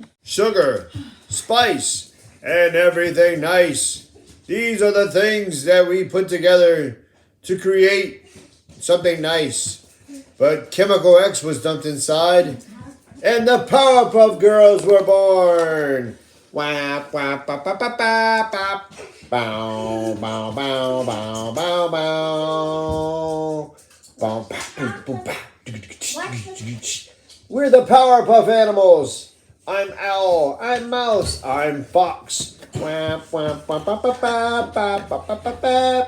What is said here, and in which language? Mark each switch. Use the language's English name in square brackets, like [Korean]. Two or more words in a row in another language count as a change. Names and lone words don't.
[English] Sugar, spice, and everything nice. These are the things that we put together to create something nice. But Chemical X was dumped inside, and the Powerpuff Girls were born. Wap, wap, bap, bap, bap, bap, bap. Bow, bow, bow, bow, bow, bow. Bow, bow, boom, boom, bow. We're the Powerpuff Animals. I'm Owl. I'm Mouse. I'm Fox. Wap, wap, wap, wap, wap, wap, wap, wap, wap, wap, wap.